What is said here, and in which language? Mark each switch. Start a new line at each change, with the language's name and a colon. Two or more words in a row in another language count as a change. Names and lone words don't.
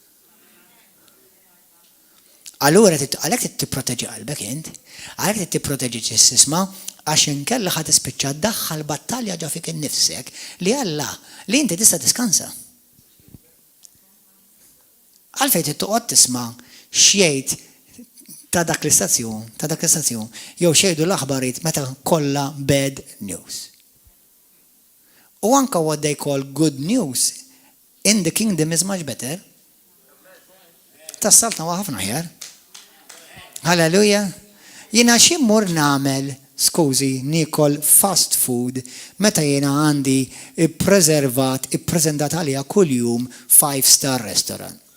Maltese: Allura għalhekk trid tipproteġi qalbek int, għalhekk trid tipproteġi ġisma għax inkella ħad tispiċċa ddaħħal battalja ġa fik innifsek li Alla li inti tista' tiskansa. Għalfejn trid toqgħod tisma' x'jgħid ta' dak l-istazzjon, jew xejdu l-aħbarijiet meta kollha bad news. U anke
English: what they call good news in the kingdom is much better.
Maltese: Tas-saltna huwa ħafna ħjar. Halleluja. Jiena xi mmur nagħmel, skużi, nikol
English: fast food
Maltese: meta jiena għandi ippreżentat għaliha kuljum
English: 5-star restaurant.